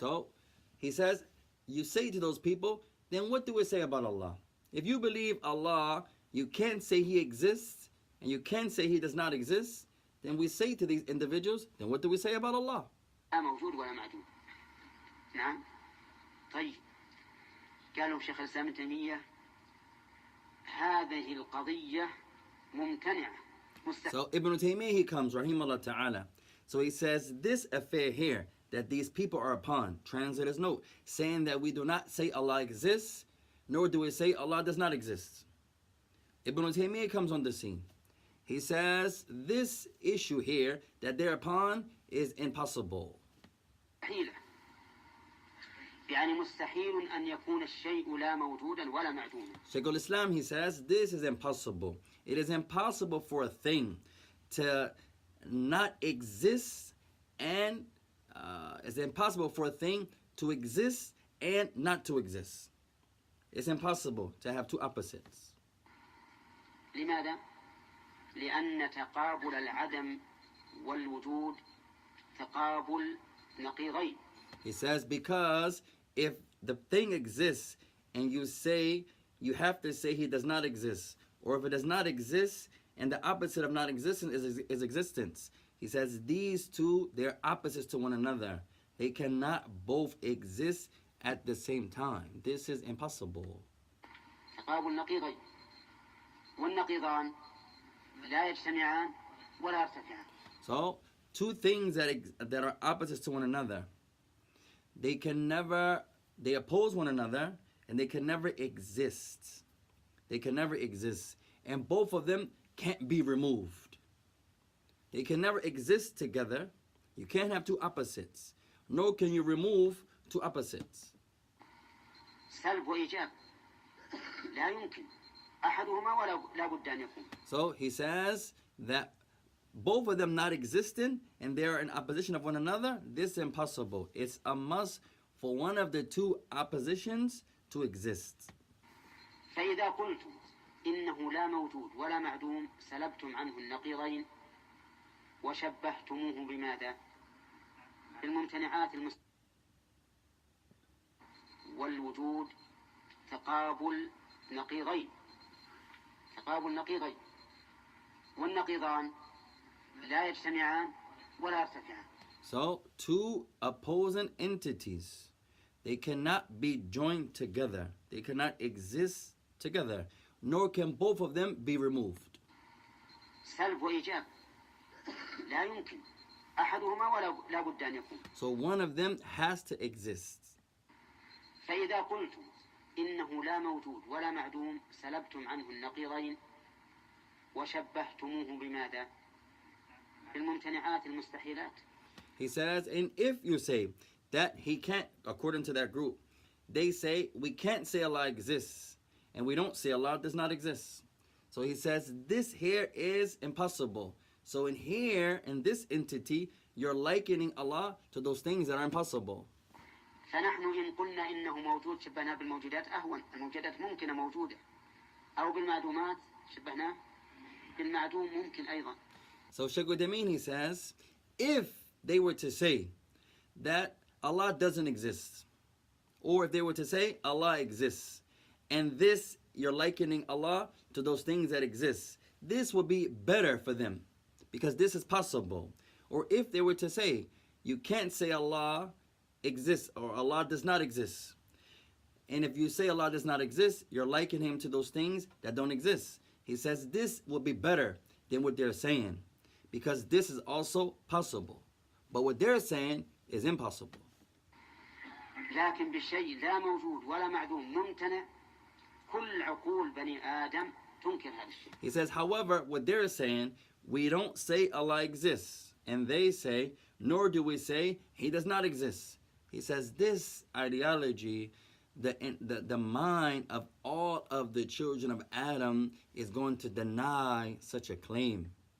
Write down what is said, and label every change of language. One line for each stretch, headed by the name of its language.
English: So he says, you say to those people, then what do we say about Allah? If you believe Allah, you can't say He exists, and you can't say He does not exist, then we say to these individuals, then what do we say about Allah?
Arabic: لا موجود ولا معدوم. نعم. طيب. قالوا شيخ الإسلام ابن تيمية هذه القضية ممتنعة.
English: So Ibn Uthaymeen, he comes, rahimahullah ta'ala. So he says, this affair here that these people are upon, translator's note, saying that we do not say Allah exists, nor do we say Allah does not exist. Ibn Uthaymeen comes on the scene. He says, this issue here that they're upon is impossible.
Arabic: مستحيلة. يعني مستحيل أن يكون الشيء لا موجودا ولا معدوما.
English: Shaykh al-Islam, he says, this is impossible. It is impossible for a thing to not exist, and it's impossible for a thing to exist and not to exist. It's impossible to have two opposites.
Arabic: لماذا؟ لأن تقابل العدم والوجود تقابل نقيضين.
English: He says, because if the thing exists and you say, you have to say He does not exist, or if it does not exist and the opposite of not existence is existence. He says these two, they're opposites to one another. They cannot both exist at the same time. This is impossible.
Arabic: تقابل نقيضين والنقيضان لا يجتمعان ولا يرتفعان.
English: So two things that are opposites to one another, they oppose one another, and they can never exist. They can never exist. And both of them can't be removed. They can never exist together. You can't have two opposites. Nor can you remove two opposites.
Arabic: سلب وإيجاب لا يمكن أحدهما ولا بد أن يكون.
English: So he says that both of them not existing and they are in opposition of one another, this is impossible. It's a must for one of the two oppositions to exist.
Arabic: فإذا قلتم إنه لا موجود ولا معدوم سلبتم عنه النقيضين وشبهتموه بماذا؟ بالممتنعات والوجود تقابل نقيضين. تقابل نقيضين والنقيضان لا يجتمعان ولا يرتفعان.
English: So two opposing entities, they cannot be joined together. They cannot exist together, nor can both of them be removed.
Arabic: سلب وإيجاب لا يمكن أحدهما ولا بد أن يكون.
English: So one of them has to exist.
Arabic: فإذا قلتم إنه لا موجود ولا معدوم سلبتم عنه النقيضين وشبهتموه بماذا؟ بالممتنعات المستحيلات.
English: He says, and if you say that He can't, according to that group, they say we can't say Allah exists and we don't say Allah does not exist. So he says this here is impossible. So in here, in this entity, you're likening Allah to those things that are impossible.
Arabic: فنحن إن قلنا إنه موجود شبهناه بالموجودات أهون. الموجودات ممكنة موجودة. أو بالمعدومات شبهناه بالمعدوم ممكن أيضا.
English: So Shaykh Uthaymeen, he says, if they were to say that Allah doesn't exist, or if they were to say Allah exists, and this you're likening Allah to those things that exist, this would be better for them because this is possible. Or if they were to say you can't say Allah exists or Allah does not exist, and if you say Allah does not exist, you're likening him to those things that don't exist. He says this will be better than what they're saying because this is also possible, but what they're saying is impossible.
Arabic: لكن بالشيء لا موجود ولا معدوم ممتنع كل عقول بني آدم تنكر هذا الشيء.
English: He says, however, what they're saying, we don't say Allah exists, and they say, nor do we say He does not exist. He says this ideology, the mind of all of the children of Adam is going to deny such a claim.